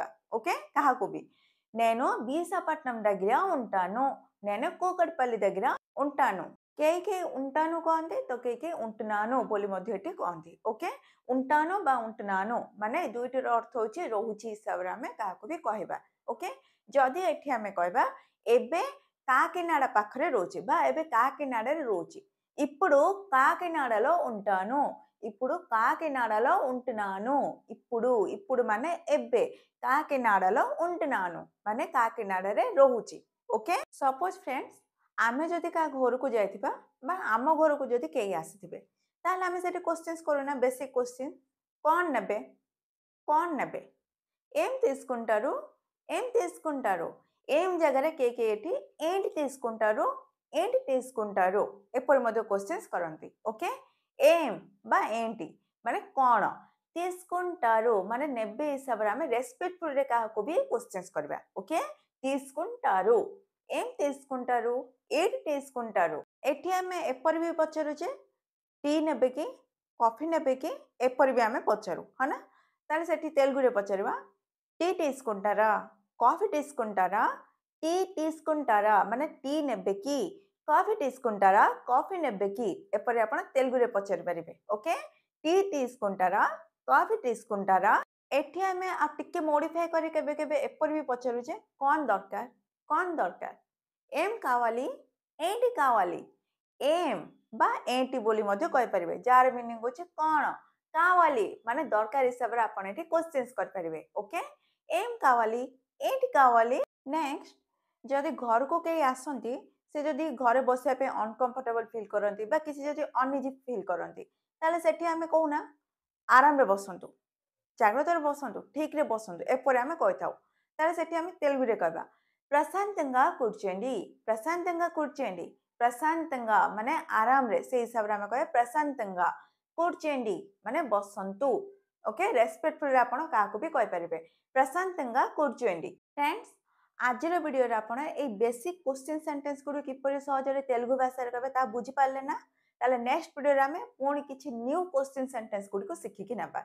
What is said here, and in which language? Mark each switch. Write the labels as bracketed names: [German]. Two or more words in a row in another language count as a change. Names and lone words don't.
[Odia] ଓକେ, କାହାକୁ ବି [Telugu] నేను విశాఖపట్నం దగ్గర ఉంటాను, నేను కూకట్పల్లి దగ్గర ఉంటాను, [Odia] କେହି କେହି ఉంటాను କହନ୍ତି ତ କେହି କେହି ఉంటున్నాను ବୋଲି ମଧ୍ୟ ଏଠି କହନ୍ତି। ଓକେ, ఉంటాను ବା ఉంటున్నాను ମାନେ ଦୁଇଟିର ଅର୍ଥ ହେଉଛି ରହୁଛି ହିସାବରେ ଆମେ କାହାକୁ ବି କହିବା। ଓକେ, ଯଦି ଏଠି ଆମେ କହିବା ଏବେ కాకినాడ ପାଖରେ ରହୁଛି ବା ଏବେ కాకినాడରେ ରହୁଛି, [Telugu] ఇప్పుడు కాకినాడలో ఉంటాను, ఇప్పుడు కాకినాడలో ఉంటున్నాను, ఇప్పుడు ఇప్పుడు [Odia] ମାନେ ଏବେ, [Telugu] కాకినాడలో ఉంటున్నాను [Odia] ମାନେ కాకినాడରେ ରହୁଛି। ଓକେ, [English] suppose friends [Odia] ଆମେ ଯଦି କାହା ଘରକୁ ଯାଇଥିବା ବା ଆମ ଘରକୁ ଯଦି କେହି ଆସିଥିବେ, ତାହେଲେ ଆମେ ସେଠି క్వశ్చన్స్ କରୁନା, [English] basic question [Odia] କ'ଣ ନେବେ, କ'ଣ ନେବେ, [Telugu] ఏం తీసుకుంటారు, ఏం తీసుకుంటారు, ఏం [Odia] ଜାଗାରେ କେହି କେହି ଏଠି [Telugu] ఏంటి తీసుకుంటారు, ఏంటి తీసుకుంటారు [Odia] ଏପରି ମଧ୍ୟ క్వశ్చన్స్ କରନ୍ତି। ଓକେ, ఏం ବା ఏంటి ମାନେ କ'ଣ, తీసుకుంటారు ମାନେ ନେବେ ହିସାବରେ ଆମେ ରେସ୍ପେକ୍ଟଫୁଲରେ କାହାକୁ ବି క్వశ్చన్స్ କରିବା। [Telugu] ఓకే, తీసుకుంటారు, ఏం తీసుకుంటారు, ఏంటి తీసుకుంటారు, [Odia] ଏଠି ଆମେ ଏପରି ବି ପଚାରୁଛେ టీ ନେବେ କି, କଫି ନେବେ କି, ଏପରି ବି ଆମେ ପଚାରୁ, ହଁ ନା? ତାହେଲେ ସେଠି ତେଲୁଗୁରେ ପଚାରିବା [Telugu] టీ తీసుకుంటారా, కాఫీ తీసుకుంటారా, టీ తీసుకుంటారా [Odia] ମାନେ టీ ନେବେ କି, [Telugu] కాఫీ తీసుకుంటారా, [Odia] కాఫీ ନେବେ କି, ଏପରି ଆପଣ ତେଲୁଗୁରେ ପଚାରି ପାରିବେ। ଓକେ, [Telugu] టీ తీసుకుంటారా, కాఫీ తీసుకుంటారా, [Odia] ଏଠି ଆମେ ଆଉ ଟିକେ ମୋଡିଫାଏ କରି କେବେ କେବେ ଏପରି ବି ପଚାରୁଛେ କ'ଣ ଦରକାର, କ'ଣ ଦରକାର, [Telugu] ఏం కావాలి, ఏంటి కావాలి, ఏం [Odia] ବା ఏంటి ବୋଲି ମଧ୍ୟ କହିପାରିବେ, ଯାହାର ମିନିଂ ହେଉଛି କ'ଣ, కావాలి ମାନେ ଦରକାର ହିସାବରେ ଆପଣ ଏଠି କ୍ୱେଶ୍ଚନ୍ସ କରିପାରିବେ। ଓକେ, [Telugu] ఏం కావాలి, ఏంటి కావాలి। [Odia] ନେକ୍ସଟ ଯଦି ଘରକୁ କେହି ଆସନ୍ତି, ସେ ଯଦି ଘରେ ବସିବା ପାଇଁ ଅନକମ୍ଫର୍ଟେବଲ ଫିଲ୍ କରନ୍ତି ବା କିଛି ଯଦି ଅନଇଜି ଫିଲ୍ କରନ୍ତି, ତାହେଲେ ସେଠି ଆମେ କହୁନା ଆରାମରେ ବସନ୍ତୁ, [Telugu] జాగ్రత్తగా బసండు, [Odia] ଠିକରେ ବସନ୍ତୁ, ଏପରି ଆମେ କହିଥାଉ। ତାହେଲେ ସେଠି ଆମେ ତେଲୁଗୁରେ କହିବା [Telugu] ప్రశాంతంగా కూర్చోండి, ప్రశాంతంగా కూర్చోండి, ప్రశాంతంగా [Odia] ମାନେ ଆରାମରେ, ସେ ହିସାବରେ ଆମେ କହିବା ప్రశాంతంగా, కూర్చోండి ମାନେ ବସନ୍ତୁ। ଓକେ, ରେସ୍ପେକ୍ଟଫୁଲରେ ଆପଣ କାହାକୁ ବି କହିପାରିବେ [Telugu] ప్రశాంతంగా కూర్చోండి। [Odia] ଫ୍ରେଣ୍ଡସ୍, ଆଜିର ଭିଡ଼ିଓରେ ଆପଣ ଏଇ [English] basic question sentence [Odia] ଗୁଡ଼ିକୁ କିପରି ସହଜରେ ତେଲୁଗୁ ଭାଷାରେ କହିବେ ତାହା ବୁଝିପାରିଲେ ନା? ତାହେଲେ ନେକ୍ସଟ ଭିଡ଼ିଓରେ ଆମେ ପୁଣି କିଛି [English] new question sentence [Odia] ଗୁଡ଼ିକୁ ଶିଖିକି ନେବା।